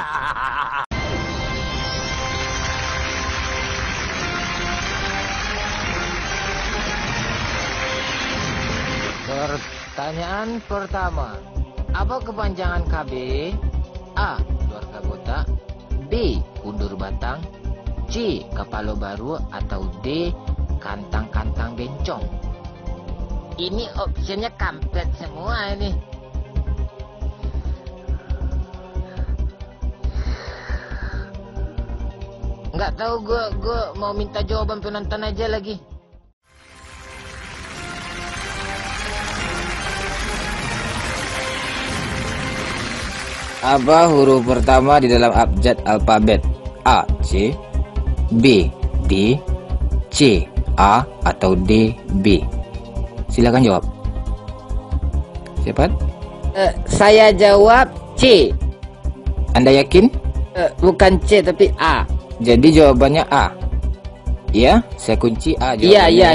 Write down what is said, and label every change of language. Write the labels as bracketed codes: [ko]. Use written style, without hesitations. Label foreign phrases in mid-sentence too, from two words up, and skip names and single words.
[id] Pertanyaan pertama, apa kepanjangan KB? A. Keluarga botak, B. Undur batang, C. Kapalo baru, atau D. Kantang-kantang bencong. Ini opsinya kampret semua ini. Nggak tahu, gue mau minta jawaban penonton aja lagi. Apa huruf pertama di dalam abjad alfabet? A. C, B. D, C. A, atau D. B? Silakan jawab. Siapa? Saya jawab C. Anda yakin? Bukan C tapi A. Jadi jawabannya A. Ya, saya kunci A jawabannya.